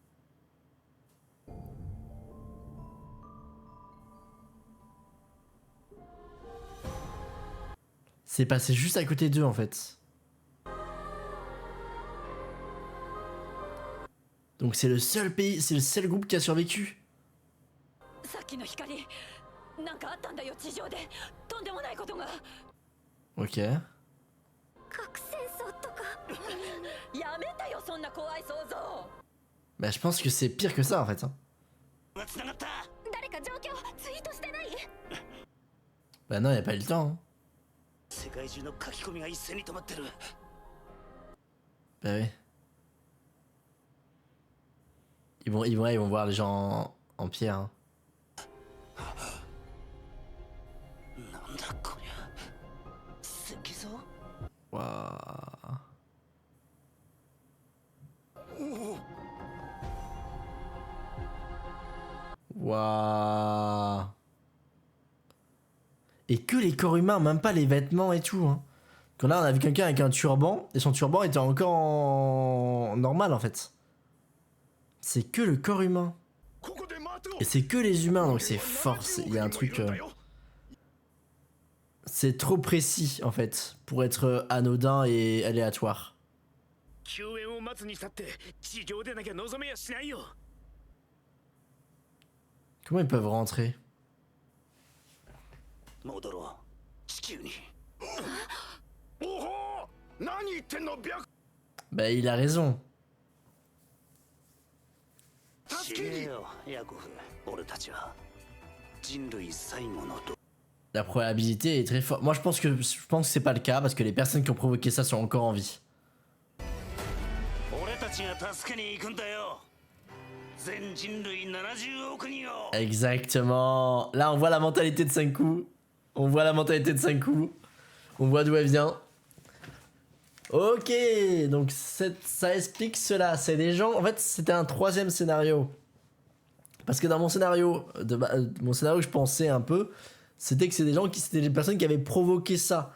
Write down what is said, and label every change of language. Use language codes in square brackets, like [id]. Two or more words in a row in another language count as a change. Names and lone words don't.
[fr] C'est passé juste à côté d'eux en fait. Donc c'est le seul pays, c'est le seul groupe qui a survécu. [ja] さっきの光なんかあったんだよ地上でとんでもないことが [fr] Ok. [ja] 核戦争とかやめてよそんな怖い想像 [fr] Bah je pense que c'est pire que ça en fait, hein. [ja] がつながった。誰か状況ツイートしてない [fr] Bah non, y a pas eu le temps, hein. [ja] 世界中の書き込みが一斉に止まってる。 [fr] Bah oui. Ils vont voir les gens en pierre, hein. [ja] なんだこりゃ。石像？ [fr] Waouh. Waouh. Et que les corps humains, même pas les vêtements et tout, hein. Quand là on a vu quelqu'un avec un turban et son turban était encore en normal en fait. C'est que le corps humain. [ja] ここで待とう [fr] Et c'est que les humains donc c'est fort. Il y a un truc. C'est trop précis en fait pour être anodin et aléatoire. [ja] 救援を待つにしたって地上でなきゃ望めやしないよ。 [fr] Comment ils peuvent rentrer? [ja] 戻ろう。地球に。おほう何言ってんの白 [fr] Bah il a raison. [ja] 助けに知れよヤコフ。俺たちは人類最後のと。 [fr] La probabilité est très forte. Moi je pense que c'est pas le cas parce que les personnes qui ont provoqué ça sont encore en vie. [ja] 俺たちが助けに行くんだよ。全人類70億人を。 [fr] Exactement. Là on voit la mentalité de Senku. On voit la mentalité de Senku. On voit d'où elle vient. Ok, donc ça explique cela. C'est des gens. En fait, c'était un troisième scénario. Parce que dans mon scénario, mon scénario que je pensais un peu, c'était que c'était des personnes qui avaient provoqué ça.